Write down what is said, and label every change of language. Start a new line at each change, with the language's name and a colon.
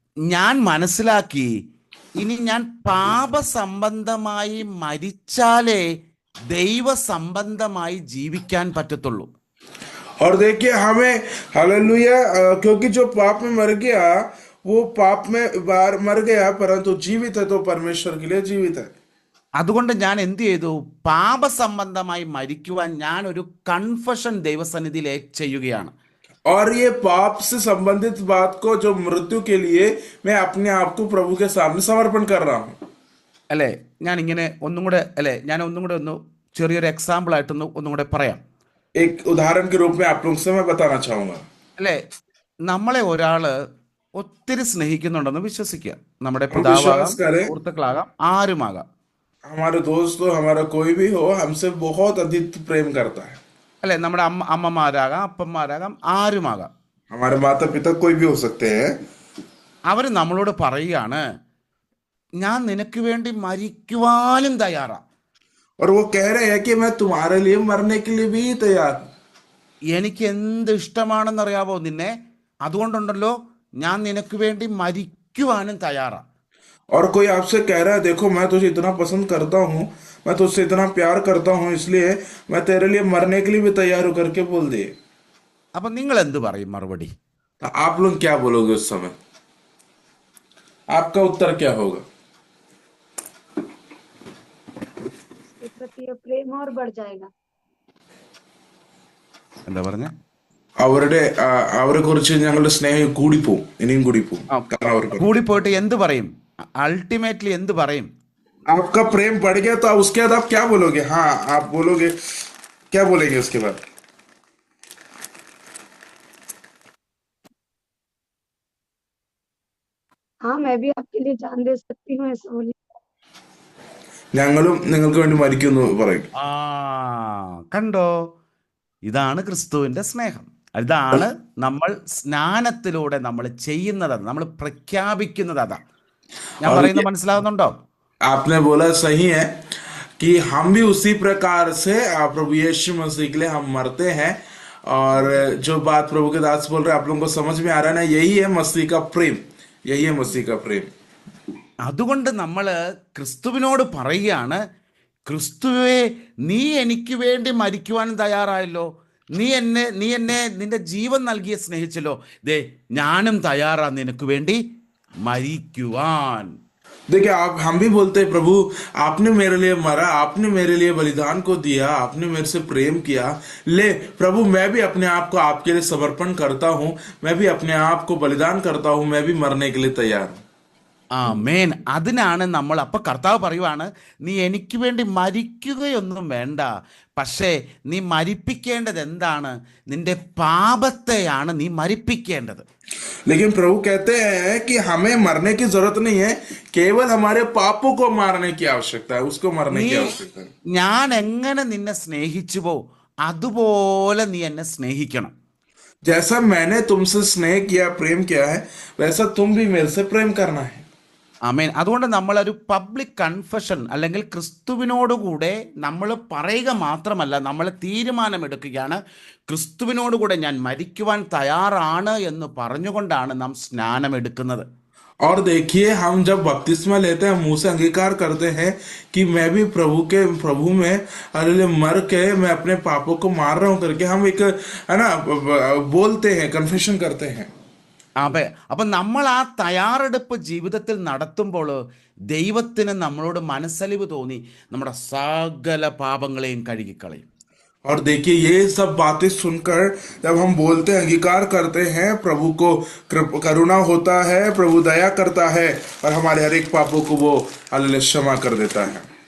Malayalam: ഞാൻ മനസ്സിലാക്കി, ഇനി ഞാൻ പാപസംബന്ധമായി മരിച്ചാലേ ദൈവസംബന്ധമായി ജീവിക്കാൻ പറ്റത്തുള്ളൂ.
Hindi: और देखिए, हमें हालेलुया, क्योंकि जो पाप में मर गया वो पाप में बार मर गया, परंतु जीवित है तो परमेश्वर के लिए जीवित है.
Malayalam: അതുകൊണ്ട് ഞാൻ എന്ത് ചെയ്തു? പാപസംബന്ധമായി മരിക്കുവാൻ ഞാൻ ഒരു കൺഫഷൻ ദൈവസന്നിധിയിൽ ചെയ്യുകയാണ്.
Hindi: और ये पाप से संबंधित बात को, जो मृत्यु के लिए मैं अपने आप को प्रभु के सामने समर्पण कर रहा हूँ.
Malayalam: അല്ലേ, ഞാൻ ഇങ്ങനെ ഒന്നും കൂടെ ഒന്ന് ചെറിയൊരു എക്സാമ്പിൾ ആയിട്ട് ഒന്നും കൂടെ പറയാം.
Hindi: एक उदाहरण के रूप में आप लोगों से मैं बताना चाहूंगा.
Malayalam: അല്ലേ, നമ്മളെ ഒരാള് ഒത്തിരി സ്നേഹിക്കുന്നുണ്ടെന്ന് വിശ്വസിക്കുക. നമ്മുടെ പിതാവാകാം, സുഹൃത്തുക്കളാകാം, ആരുമാകാം.
Hindi: हमारे दोस्त हो, हमारा कोई भी हो, हमसे बहुत अधिक प्रेम करता है.
Malayalam: അല്ലെ, നമ്മുടെ അമ്മമാരാകാം, അപ്പന്മാരാകാം, ആരുമാകാം.
Hindi: हमारे माता पिता कोई भी हो सकते हैं.
Malayalam: അവര് നമ്മളോട് പറയുകയാണ്, ഞാൻ നിനക്ക് വേണ്ടി മരിക്കുവാനും തയ്യാറാ.
Hindi: और वो कह रहे हैं कि मैं तुम्हारे लिए मरने के लिए भी तैयार हूं.
Malayalam: എനിക്ക് എന്ത് ഇഷ്ടമാണെന്നറിയാവോ നിന്നെ, അതുകൊണ്ടുണ്ടല്ലോ ഞാൻ നിനക്ക് വേണ്ടി മരിക്കുവാനും തയ്യാറാ.
Hindi: और कोई आपसे कह रहा है, देखो मैं तुझे इतना पसंद करता हूँ, मैं तुझसे इतना प्यार करता हूँ, इसलिए मैं तेरे लिए मरने के लिए भी तैयार हूँ करके बोल दिए.
Malayalam: അപ്പൊ നിങ്ങൾ എന്ത് പറയും മറുപടി?
Hindi: तो आप लोग क्या बोलोगे उस समय? आपका उत्तर क्या होगा? प्रति प्रेम और बढ़ जाएगा.
Malayalam: എന്താ പറഞ്ഞ? അവരെ കുറിച്ച് ഞങ്ങളുടെ സ്നേഹം കൂടിപ്പോവും, ഇനിയും കൂടിപ്പോവും. കാരണം അവർക്ക് കൂടിപ്പോയിട്ട് എന്ത് പറയും? അൾട്ടിമേറ്റ്ലി എന്ത് പറയും?
Hindi: आपका प्रेम बढ़ गया तो उसके बाद आप क्या बोलोगे? हाँ, आप बोलोगे, क्या बोलेंगे उसके बाद? हाँ, मैं भी आपके लिए जान दे सकती हूँ, ऐसा बोलिए।
Malayalam: ഞങ്ങളും നിങ്ങൾക്ക് വേണ്ടി മരിക്കുന്നു പറയും. ആ കണ്ടോ, ഇതാണ് ക്രിസ്തുവിന്റെ സ്നേഹം. ഇതാണ് നമ്മൾ സ്നാനത്തിലൂടെ നമ്മൾ ചെയ്യുന്നത്, നമ്മൾ പ്രഖ്യാപിക്കുന്നത്. അതാ ഞാൻ
Hindi: और
Malayalam: പറയുന്നത്
Hindi: ये
Malayalam: മനസ്സിലാകുന്നുണ്ടോ?
Hindi: आपने बोला सही है कि हम भी उसी प्रकार से प्रभु यीशु मसीह के लिए हम मरते हैं। और जो बात प्रभु के दास बोल रहे हैं, आप लोगों को समझ में आ रहा है ना? यही है मसीह का प्रेम, यही है मसीह का प्रेम.
Malayalam: അതുകൊണ്ട് നമ്മൾ ക്രിസ്തുവിനോട് പറയുകയാണ്, ക്രിസ്തുവേ, നീ എനിക്ക് വേണ്ടി മരിക്കുവാൻ തയ്യാറായല്ലോ, നീ എന്നെ നിന്റെ ജീവൻ നൽകിയ സ്നേഹിച്ചല്ലോ, ദേ ഞാനും തയ്യാറാ നിനക്ക് വേണ്ടി മരിക്കുവാൻ.
Hindi: देखिए, आप हम भी बोलते हैं, प्रभु आपने मेरे लिए मरा, आपने मेरे लिए बलिदान को दिया, आपने मेरे से प्रेम किया, ले प्रभु मैं भी अपने आप को आपके लिए समर्पण करता हूँ, मैं भी अपने आप को बलिदान करता हूँ, मैं भी मरने के लिए तैयार हूँ.
Malayalam: ആമേൻ. അതിനാണ് നമ്മൾ, അപ്പൊ കർത്താവ് പറയുവാണ്, നീ എനിക്ക് വേണ്ടി മരിക്കുകയൊന്നും വേണ്ട, പക്ഷേ നീ മരിപ്പിക്കേണ്ടത് എന്താണ്? നിന്റെ പാപത്തെയാണ് നീ മരിപ്പിക്കേണ്ടത്.
Hindi: लेकिन प्रभु कहते हैं कि हमें मरने की जरूरत नहीं है, केवल हमारे पापों को मारने की आवश्यकता है, उसको मरने
Malayalam: നീ
Hindi: की आवश्यकता है.
Malayalam: ഞാൻ എങ്ങനെ നിന്നെ സ്നേഹിച്ചുവോ അതുപോലെ നീ എന്നെ സ്നേഹിക്കണം.
Hindi: जैसा मैंने तुमसे स्नेह किया, प्रेम किया है, वैसा तुम भी मेरे से प्रेम करना है.
Malayalam: ആമേൻ. അതുകൊണ്ട് നമ്മളൊരു പബ്ലിക് കൺഫഷൻ, അല്ലെങ്കിൽ ക്രിസ്തുവിനോടുകൂടെ നമ്മൾ പറയുക മാത്രമല്ല, നമ്മൾ തീരുമാനമെടുക്കുകയാണ്, ക്രിസ്തുവിനോടുകൂടെ ഞാൻ മരിക്കുവാൻ തയ്യാറാണ് എന്ന് പറഞ്ഞുകൊണ്ടാണ് നാം സ്നാനമെടുക്കുന്നത്.
Hindi: और देखिए, हम जब बपतिस्मा लेते हैं, मुंह से अंगीकार करते हैं कि मैं भी प्रभु में अरे मर के मैं अपने पापों को मार रहा हूं करके हम एक, है ना, बोलते हैं, कन्फेशन करते हैं.
Malayalam: അപ്പം നമ്മൾ ആ തയ്യാറെടുപ്പ് ജീവിതത്തിൽ നടത്തുമ്പോൾ ദൈവത്തിന് നമ്മളോട് മനസ്സലിവ് തോന്നി നമ്മുടെ സകല പാപങ്ങളെയും കഴുകിക്കളയും.
Hindi: और देखिए, ये सब बातें सुनकर जब हम बोलते हैं, अंगीकार करते हैं, प्रभु को करुणा होता है, प्रभु दया करता है और हमारे हर एक पापों को वो हालेलुया क्षमा कर देता है.